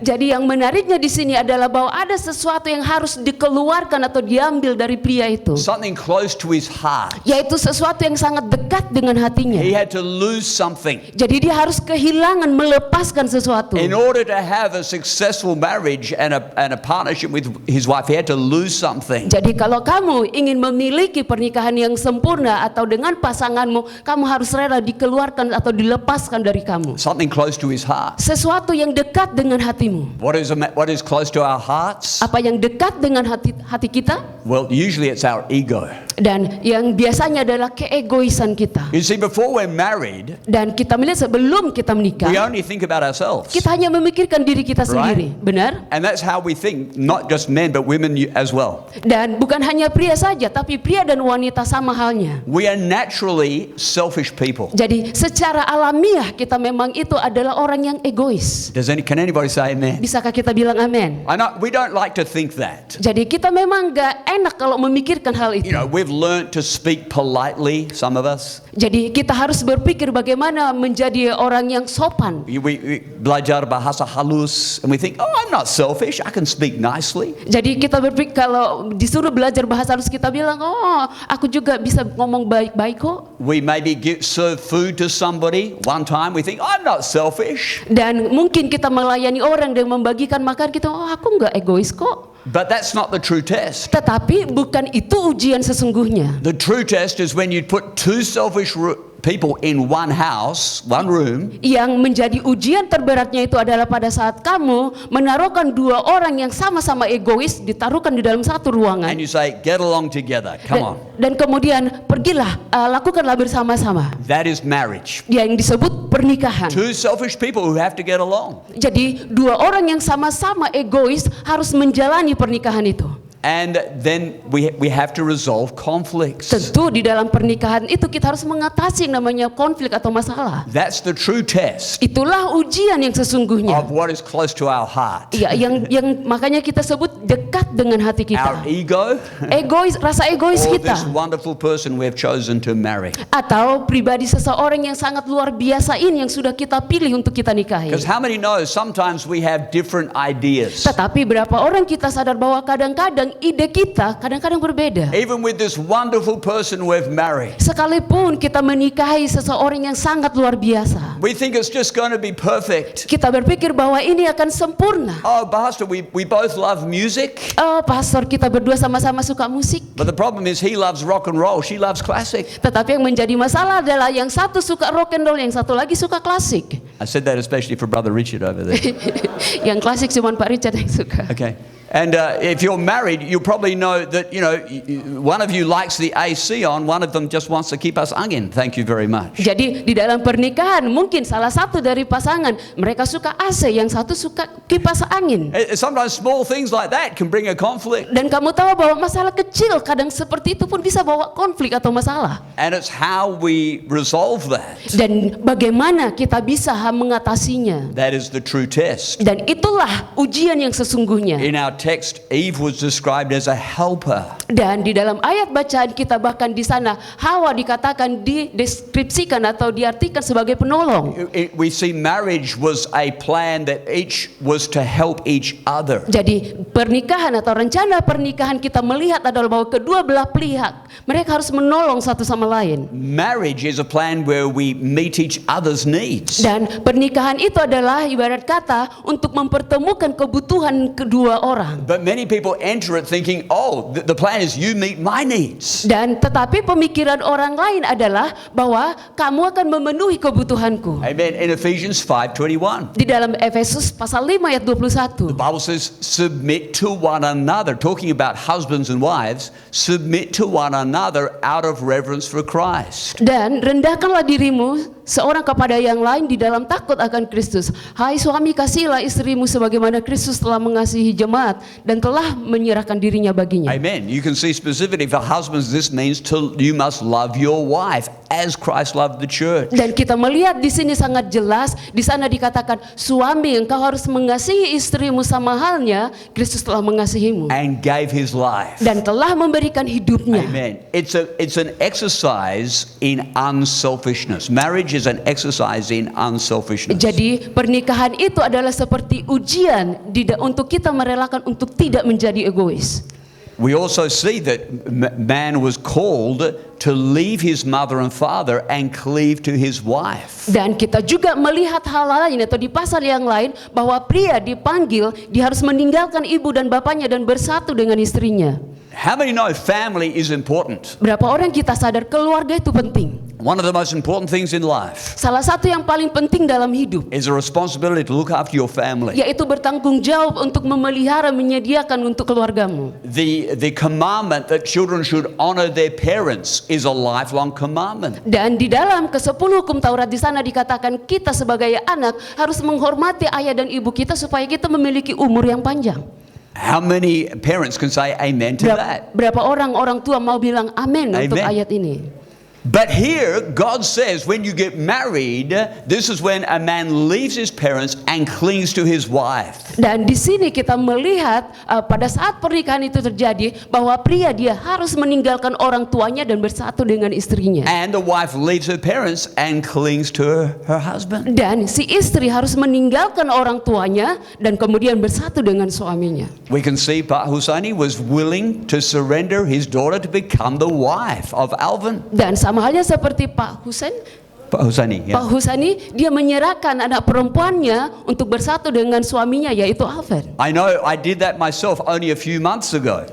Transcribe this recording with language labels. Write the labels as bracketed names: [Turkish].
[Indonesian] Jadi yang menariknya di sini adalah bahwa ada sesuatu yang harus dikeluarkan atau diambil dari pria itu. [English] Something close to his heart. [Indonesian] Yaitu sesuatu yang sangat dekat dengan hatinya. [English] He had to lose something. [Indonesian] Jadi dia harus kehilangan, melepaskan sesuatu. [English] In order to have a successful marriage and a partnership with his wife, he had to lose something. [Indonesian] Jadi kalau kamu ingin memiliki pernikahan yang sempurna atau dengan pasanganmu, kamu harus rela dikeluarkan atau dilepaskan dari kamu. [English] Something close to his heart. [Indonesian] Sesuatu yang dekat dengan hatimu. [English] What is close to our hearts? [Indonesian] Apa yang dekat dengan hati kita? [English] Well, usually it's our ego. [Indonesian] Dan yang biasanya adalah keegoisan kita. [English] You see, before we're married, [Indonesian] Dan kita melihat sebelum kita menikah, [English] we only think about ourselves. [Indonesian] kita hanya memikirkan diri kita sendiri, benar? [English] And that's how we think, not just men, but women as well. [Indonesian] Dan bukan hanya pria saja, tapi pria dan wanita sama halnya. [English] We are naturally selfish people. [Indonesian] Jadi secara alamiah kita memang itu adalah orang yang egois. [English] Can anybody say amen? [Indonesian] Bisakah kita bilang amin? [English] I know we don't like to think that. [Indonesian] Jadi kita memang gak enak kalau memikirkan hal itu. [English] You know, we've learned to speak politely, some of us. [Indonesian] Jadi kita harus berpikir bagaimana menjadi orang yang sopan. [English] We [Indonesian] belajar bahasa halus, [English] and we think, oh, I'm not selfish, I can speak nicely. [Indonesian] Jadi kita berpikir kalau disuruh belajar bahasa halus kita bilang, oh, aku juga bisa ngomong baik-baik kok. [English] We maybe serve food to somebody one time, we think, I'm not selfish. [Indonesian] Dan mungkin kita melayani orang dan membagikan makan kita, oh, aku nggak egois kok. [English] But that's not the true test. [Indonesian] Tetapi bukan itu ujian sesungguhnya. [English] The true test is when you put two selfish people in one house, one room. [Indonesian] Yang menjadi ujian terberatnya itu adalah pada saat kamu menaruhkan dua orang yang sama-sama egois ditaruhkan di dalam satu ruangan. [English] And you say, get along together, come on. [Indonesian] Dan kemudian pergilah, lakukanlah bersama-sama. [English] That is marriage. [Indonesian] Yang disebut pernikahan. [English] Two selfish people who have to get along. [Indonesian] Jadi dua orang yang sama-sama egois harus menjalani pernikahan itu. [English] And then we have to resolve conflicts. [Indonesian] Tentu di dalam pernikahan itu kita harus mengatasi yang namanya konflik atau masalah. [English] That's the true test [Indonesian] Itulah ujian yang sesungguhnya. [English] of what is close to our heart. [Indonesian] Ya, yang makanya kita sebut dekat dengan hati [English] Our ego, [Indonesian] Egois, rasa egois [English] or [Indonesian] kita. [English] this wonderful person we've chosen to marry. [Indonesian] Atau pribadi seseorang yang sangat luar biasa ini yang sudah kita pilih untuk kita nikahi. [English] Because how many know sometimes we have different ideas. [Indonesian] Tetapi berapa orang kita sadar bahwa kadang-kadang ide kita kadang-kadang berbeda. [English] Even with this wonderful person we've married, [Indonesian] Sekalipun kita menikahi seseorang yang sangat luar biasa, [English] we think it's just going to be perfect. [Indonesian] kita berpikir bahwa ini akan sempurna. [English] Oh, Pastor, we both love music. [Indonesian] Oh, pastor, kita berdua sama-sama suka musik. [English] But the problem is he loves rock and roll, she loves classic. [Indonesian] Tetapi yang menjadi masalah adalah yang satu suka rock and roll, yang satu lagi suka klasik. [English] I said that especially for Brother Richard over there. [Indonesian] Yang klasik cuma Pak Richard yang suka. [English] Okay. And if you're married, you probably know that, you know, one of you likes the AC on, one of them just wants to keep us angin. Thank you very much. [Indonesian] Jadi di dalam pernikahan mungkin salah satu dari pasangan mereka suka AC, yang satu suka kipas angin. [English] Sometimes small things like that can bring a conflict. [Indonesian] Dan kamu tahu bahwa masalah kecil kadang seperti itu pun bisa bawa konflik atau masalah. [English] And it's how we resolve that. [Indonesian] Dan bagaimana kita bisa mengatasinya. [English] That is the true test. [Indonesian] Dan itulah ujian yang sesungguhnya. [English] In our text, Eve was described as a helper. [Indonesian] Dan di dalam ayat bacaan kita bahkan di sana Hawa dikatakan dideskripsikan atau diartikan sebagai penolong. [English] We see marriage was a plan that each was to help each other. [Indonesian] Jadi pernikahan atau rencana pernikahan kita melihat adalah bahwa kedua belah pihak mereka harus menolong satu sama lain. [English] Marriage is a plan where we meet each other's needs. [Indonesian] Dan pernikahan itu adalah ibarat kata untuk mempertemukan kebutuhan kedua orang. [English] But many people enter it thinking, oh, the plan is you meet my needs. [Indonesian] Dan tetapi pemikiran orang lain adalah bahwa kamu akan memenuhi kebutuhanku. [English] Amen. In Ephesians 5:21. [Indonesian] Di dalam Efesus pasal 5 ayat 21. [English] The Bible says, submit to one another. Talking about husbands and wives, submit to one another out of reverence for Christ. [Indonesian] Dan rendahkanlah dirimu seorang kepada yang lain di dalam takut akan Kristus. Hai suami, kasihilah istrimu sebagaimana Kristus telah mengasihi jemaat dan telah menyerahkan dirinya baginya. [English] Amen. You can see specifically for husbands, this means you must love your wife as Christ loved the church. [Indonesian] Dan kita melihat di sini sangat jelas, di sana dikatakan suami engkau harus mengasihi istrimu sama halnya Kristus telah mengasihimu. [English] And gave his life. [Indonesian] Dan telah memberikan hidupnya. [English] Amen. It's an exercise in unselfishness. Marriage is an exercise in unselfishness. [Indonesian] Jadi pernikahan itu adalah seperti ujian untuk kita merelakan untuk tidak menjadi egois. [English] We also see that man was called to leave his mother and father and cleave to his wife. [Indonesian] Dan kita juga melihat hal lain atau di pasal yang lain bahwa pria dipanggil dia harus meninggalkan ibu dan bapaknya dan bersatu dengan istrinya. [English] How many know family is important? [Indonesian] Berapa orang kita sadar keluarga itu penting? [English] One of the most important things in life [Indonesian] Salah satu yang paling penting dalam hidup [English] is a responsibility to look after your family. [Indonesian] yaitu bertanggung jawab untuk memelihara, menyediakan untuk keluargamu. [English] The commandment that children should honor their parents is a lifelong commandment. [Indonesian] Dan di dalam ke-10 hukum Taurat di sana dikatakan kita sebagai anak harus menghormati ayah dan ibu kita supaya kita memiliki umur yang panjang. [English] How many parents can say amen to that? [Indonesian] Berapa orang tua mau bilang amin untuk [English] Amen. [Indonesian] ayat ini? [English] But here, God says when you get married, this is when a man leaves his parents and clings to his wife. [Indonesian] Dan di sini kita melihat pada saat pernikahan itu terjadi bahwa pria dia harus meninggalkan orang tuanya dan bersatu dengan istrinya. [English] And the wife leaves her parents and clings to her husband. [Indonesian] Dan si istri harus meninggalkan orang tuanya dan kemudian bersatu dengan suaminya. [English] We can see Pak Husani was willing to surrender his daughter to become the wife of Alvin. [Indonesian] Dan sama halnya seperti Pak Husain, Pak Husani, yeah. Pak Husani dia menyerahkan anak perempuannya untuk bersatu dengan suaminya yaitu Alvin. [English] I know I did that myself only a few months ago.